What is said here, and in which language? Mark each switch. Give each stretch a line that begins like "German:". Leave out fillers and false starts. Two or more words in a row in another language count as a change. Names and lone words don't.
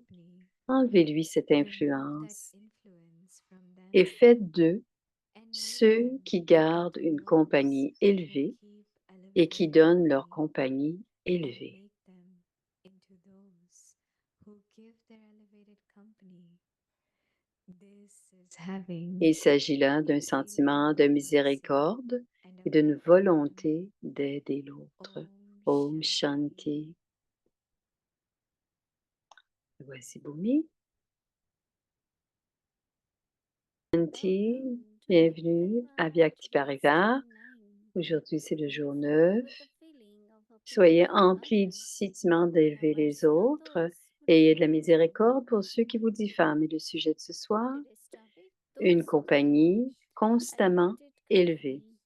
French: Enlevez-lui cette influence et faites d'eux ceux qui gardent une compagnie élevée et qui donnent leur compagnie élevée. Il s'agit là d'un sentiment de miséricorde et d'une volonté d'aider l'autre.
Hindi: ओम शांति.
French: Voici Bhumi. Shanti, bienvenue à Vyakti Parivar. Aujourd'hui, c'est le jour 9. Soyez emplis du sentiment d'élever les autres et ayez de la miséricorde pour ceux qui vous diffament. Et le sujet de ce soir, une compagnie constamment élevée.